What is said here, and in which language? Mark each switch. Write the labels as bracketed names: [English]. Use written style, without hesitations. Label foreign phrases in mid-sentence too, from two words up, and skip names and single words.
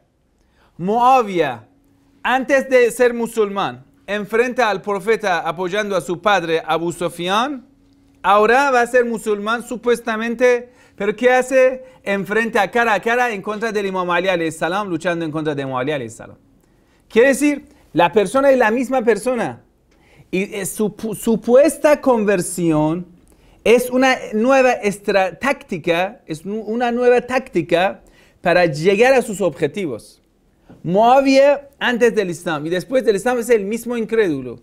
[Spanish] Moabia, antes de ser musulmán, enfrenta al profeta apoyando a su padre Abu Sufyan, ahora va a ser musulmán supuestamente. ¿Pero qué hace? Enfrenta cara a cara en contra del Imam Ali [Arabic] عليه السلام, [Spanish] luchando en contra de Muawiyah [Arabic] عليه السلام. [Spanish] Quiere decir, la persona es la misma persona. Y su supuesta conversión Es una nueva táctica, es una nueva táctica para llegar a sus objetivos. Muawiyah antes del Islam y después del Islam es el mismo incrédulo.